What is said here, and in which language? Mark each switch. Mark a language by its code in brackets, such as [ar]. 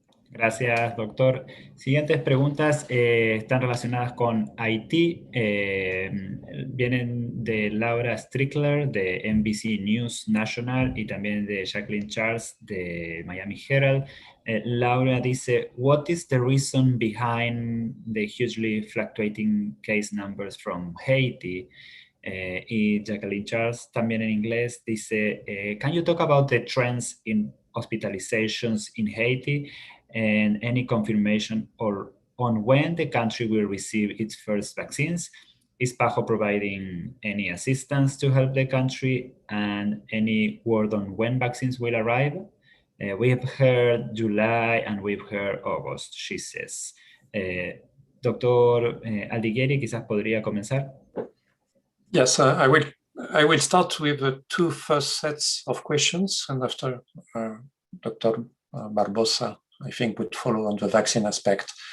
[es] Gracias, doctor. Siguientes preguntas están relacionadas con Haití. Vienen de Laura Strickler de NBC News National y también de Jacqueline Charles de Miami Herald. [en] Laura dice, what is the reason behind the hugely fluctuating case numbers from Haiti? Y Jacqueline Charles, [es] también en inglés, dice, [en] can you talk about the trends in hospitalizations in Haiti? And any confirmation on when the country will receive its first vaccines? Is PAHO providing any assistance to help the country, and any word on when vaccines will arrive? We've heard July and we've heard August, she says. [es] Doctor Aldigueri, quizás podría comenzar. [en] Yes, I will start with the two first sets of questions, and after Dr. Barbosa, I think, would follow on the vaccine aspect.